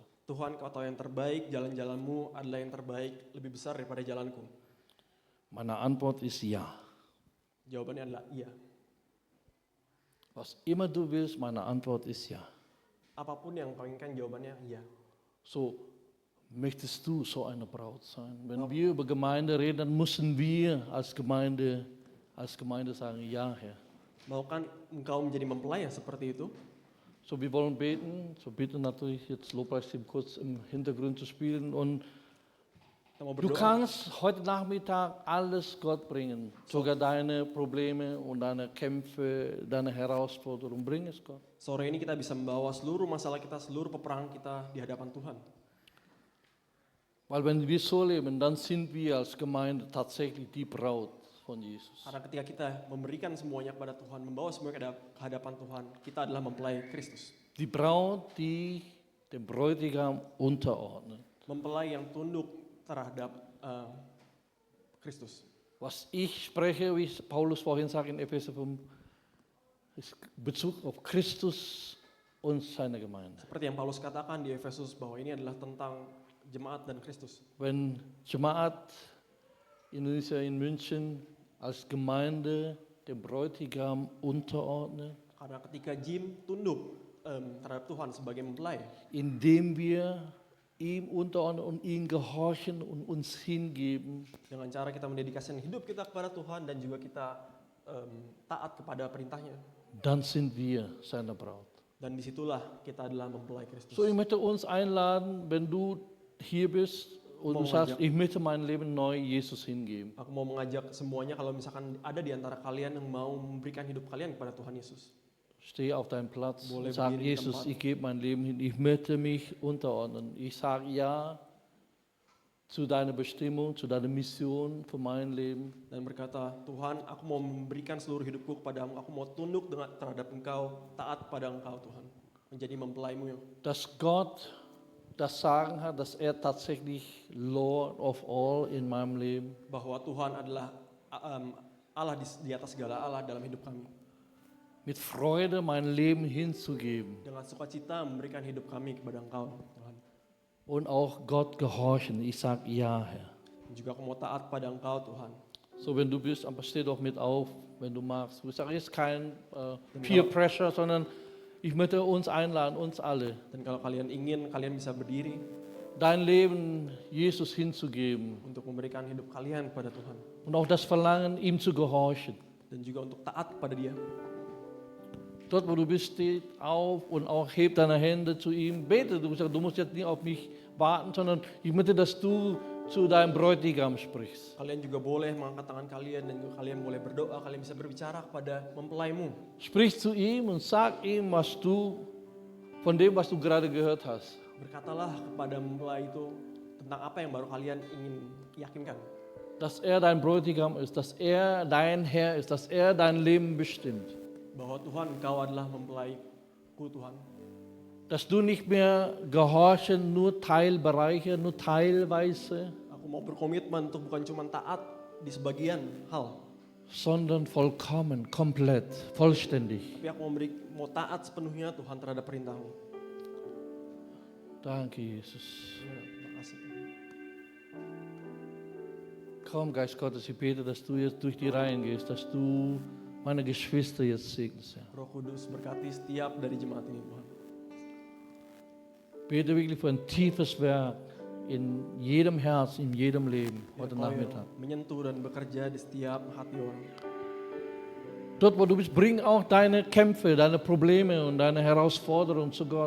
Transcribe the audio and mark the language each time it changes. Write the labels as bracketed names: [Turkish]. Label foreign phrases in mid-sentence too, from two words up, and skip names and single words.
[Indonesian] Tuhan, Kau tahu yang terbaik, jalan-jalanmu adalah yang terbaik, lebih besar daripada jalanku. [German] Meine Antwort ist ja. [Indonesian] Jawabannya adalah iya. [German] Was immer du willst, meine Antwort ist ja. [Indonesian] Apapun yang kau inginkan, jawabannya iya. [German] So, möchtest du so eine Braut sein? Wenn wir über Gemeinde reden, dann müssen wir als Gemeinde sagen, ja Herr. [Indonesian] Maukah engkau menjadi mempelai yang seperti itu? [German] So, wir wollen beten. So, bitte natürlich jetzt Lobpreisteam kurz im Hintergrund zu spielen und du kannst heute Nachmittag alles Gott bringen, sogar deine Probleme und deine Kämpfe, deine Herausforderungen, bring es Gott. [Indonesian] Sore ini kita bisa membawa seluruh masalah kita, seluruh peperangan kita di hadapan Tuhan. [German] Weil wenn wir so leben, dann sind wir als Gemeinde tatsächlich die Braut von Jesus. [Indonesian] Karena ketika kita memberikan semuanya kepada Tuhan, membawa semuanya ke hadapan Tuhan, kita adalah mempelai Kristus. [German] Die Braut, die dem Bräutigam unterordnet. [Indonesian] Mempelai yang tunduk terhadap Kristus. [German] Was ich spreche, wie Paulus vorhin sagt in Epheser 5, ist Bezug auf Christus und seine Gemeinde. [Indonesian] Seperti yang Paulus katakan di Efesus bahwa ini adalah tentang jemaat dan Kristus. [German] Wenn Jemaat Indonesia in München als Gemeinde dem Bräutigam unterordnet, [Indonesian] karena ketika Jim tunduk terhadap Tuhan sebagai mempelai, [German] indem wir ihm unterordnen und ihm gehorchen und uns hingeben, [Indonesian] dengan cara kita mendedikasikan hidup kita kepada Tuhan dan juga kita taat kepada perintahnya, [German] dann sind wir seine Braut. [Indonesian] Dan disitulah kita adalah mempelai Kristus. [German] So, ich möchte uns einladen, wenn du hier bist und du sagst, ich möchte mein Leben neu Jesus hingeben. [Indonesian] Aku mau mengajak semuanya kalau misalkan ada di antara kalian yang mau memberikan hidup kalian kepada Tuhan Yesus. [German] Steh auf deinem Platz [Indonesian] Boleh [German] und sag, [Indonesian] berdiri di [German] Jesus, [Indonesian] tempat. [German] ich gebe mein Leben hin, ich möchte mich unterordnen. Ich sage ja, zu deiner Bestimmung, zu deiner Mission für mein Leben. [Indonesian] Dan berkata, Tuhan, aku mau memberikan seluruh hidupku kepadamu, aku mau tunduk terhadap Engkau, taat pada Engkau Tuhan, menjadi mempelaimu. [German] Dass Gott das Sagen hat, dass er tatsächlich [English] Lord of all [German] in meinem Leben. [Indonesian] Bahwa Tuhan adalah Allah di atas segala Allah dalam hidup kami. [German] Mit Freude mein Leben hinzugeben. [Indonesian] Dengan sukacita memberikan hidup kami kepada Engkau Tuhan. [German] Und auch Gott gehorchen. Ich sage ja, Herr. [Indonesian] Juga aku mau taat pada Engkau Tuhan. [German] So, wenn du bist, aber steh doch mit auf, wenn du magst. Ich sage jetzt kein [English] Peer Pressure, [German] sondern ich möchte uns einladen, uns alle. [Indonesian] Dan kalau kalian ingin, kalian bisa berdiri. [German] Dein Leben Jesus hinzugeben. [Indonesian] Untuk memberikan hidup kalian kepada Tuhan. [German] Und auch das Verlangen, ihm zu gehorchen. [Indonesian] Dan juga untuk taat kepada Dia. [German] Dort, wo du bist, steh auf und auch heb deine Hände zu ihm. Bete, du musst jetzt nicht auf mich warten, sondern ich möchte, dass du zu deinem Bräutigam sprichst. [Indonesian] Kalian juga boleh mengangkat tangan kalian dan juga kalian boleh berdoa, kalian bisa berbicara kepada mempelaimu. [German] Sprich zu ihm und sag ihm, von dem, was du gerade gehört hast. [Indonesian] Berkatalah kepada mempelai itu tentang apa yang baru kalian ingin yakinkan. [German] Dass er dein Bräutigam ist, dass er dein Herr ist, dass er dein Leben bestimmt. [Indonesian] Bahwa Tuhan, Engkau adalah mempelaiku Tuhan. [German] Dass du nicht mehr gehorchen, nur Teilbereiche, nur teilweise. [Indonesian] Aku mau berkomitmen untuk bukan cuma taat di sebagian hal. [German] Sondern vollkommen, komplett, vollständig. [Indonesian] Tapi aku mau taat sepenuhnya Tuhan terhadap perintahmu. [German] Danke, Jesus. [Indonesian] Ya, terima kasih. [German] Komm, Geist Gottes, ich bete, dass du jetzt durch die Reihen gehst, dass du meine Geschwister jetzt segnest, Herr. [Indonesian] Roh Kudus berkati setiap dari jemaat ini, Tuhan. [German] Bete wirklich für ein tiefes Werk in jedem Herz, in jedem Leben heute Nachmittag. [Indonesian] Menyentuh dan bekerja di setiap hati orang. [German] Dort, wo du bist, bring auch deine Kämpfe, deine Probleme und deine Herausforderungen zu Gott.